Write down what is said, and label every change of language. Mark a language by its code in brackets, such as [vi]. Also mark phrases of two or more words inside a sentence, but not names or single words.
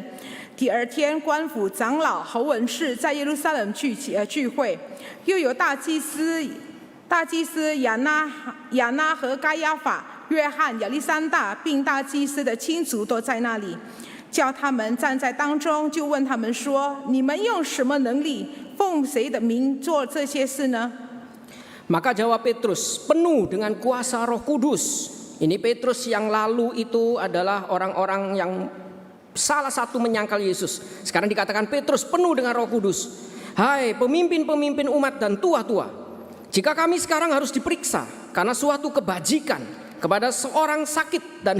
[zh] 第2天，官府长老侯文士在耶路撒冷聚会，又有大祭司亚拿和该亚法、约翰、亚历山大，并大祭司的亲族都在那里，叫他们站在当中，就问他们说：“你们用什么能力，奉谁的名做这些事呢？” [id] Maka jawab Petrus, penuh dengan kuasa Roh Kudus. Ini Petrus yang lalu itu adalah orang-orang yang salah satu menyangkal Yesus. Sekarang dikatakan Petrus penuh dengan Roh Kudus. Hai pemimpin-pemimpin umat dan tua-tua, jika kami sekarang harus diperiksa karena suatu kebajikan kepada seorang sakit dan